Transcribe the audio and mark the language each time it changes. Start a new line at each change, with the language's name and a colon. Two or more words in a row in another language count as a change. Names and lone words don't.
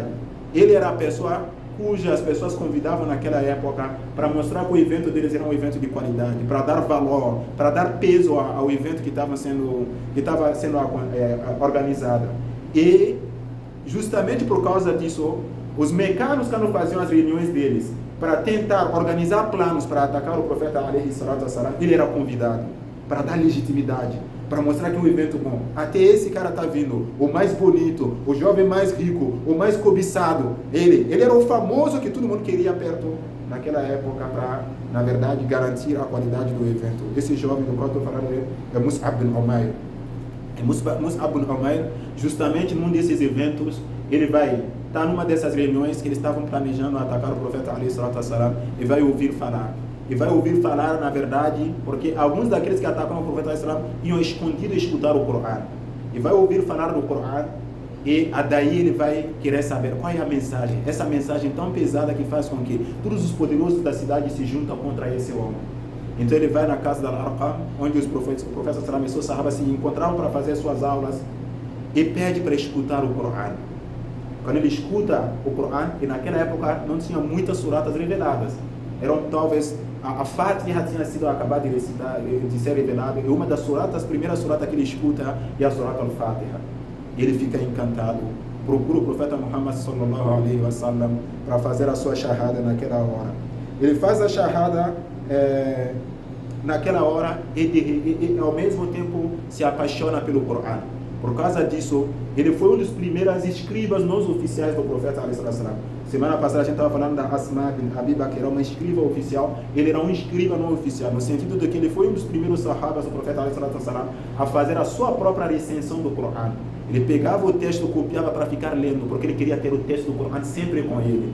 Portuguese: Ele era a pessoa cuja as pessoas convidavam naquela época para mostrar que o evento deles era um evento de qualidade, para dar valor, para dar peso ao evento que estava sendo organizado. E justamente por causa disso, os mecanos, quando faziam as reuniões deles para tentar organizar planos para atacar o profeta
Arabic: عليه الصلاة والسلام,
Portuguese: ele era convidado para dar legitimidade, para mostrar que é um evento bom. Até esse cara está vindo, o mais bonito, o jovem mais rico, o mais cobiçado. Ele era o famoso que todo mundo queria perto naquela época para, na verdade, garantir a qualidade do evento. Esse jovem do qual estou falando é Mus'ab bin Umair. Mus'ab bin Umair, justamente num desses eventos, ele vai estar numa dessas reuniões que eles estavam planejando atacar o profeta
Arabic: عليه الصلاة والسلام,
Portuguese: e vai ouvir falar. E vai ouvir falar, na verdade, porque alguns daqueles que atacam o profeta
Arabic: عليه الصلاة والسلام
Portuguese: iam escondido escutar o Corão. E vai ouvir falar do Corão, e daí ele vai querer saber qual é a mensagem. Essa mensagem tão pesada que faz com que todos os poderosos da cidade se juntam contra esse homem. Então ele vai na casa da Arqam, onde o profeta sallallahu e seus sahabas se encontravam para fazer suas aulas, e pede para escutar o Corão. Quando ele escuta o Corão, e naquela época não tinha muitas suratas reveladas, eram talvez a Fatiha tinha sido acabada de ser revelada, e uma das primeiras suratas que ele escuta é a Surat al-Fatiha. Ele fica encantado, procura o profeta Muhammad
Arabic: صلى الله عليه وسلم
Portuguese: para fazer a sua shahada naquela hora. Ele faz a shahada naquela hora e ao mesmo tempo se apaixona pelo Corão. Por causa disso, ele foi um dos primeiros escribas não oficiais do profeta
Arabic: عليه وسلم.
Portuguese: Semana passada a gente estava falando da Asma bin Abi Bakr, que era uma escriba oficial. Ele era um escriba não oficial, no sentido de que ele foi um dos primeiros sahabas do profeta a fazer a sua própria recensão do Corão. Ele pegava o texto, copiava para ficar lendo, porque ele queria ter o texto do Corão sempre com ele.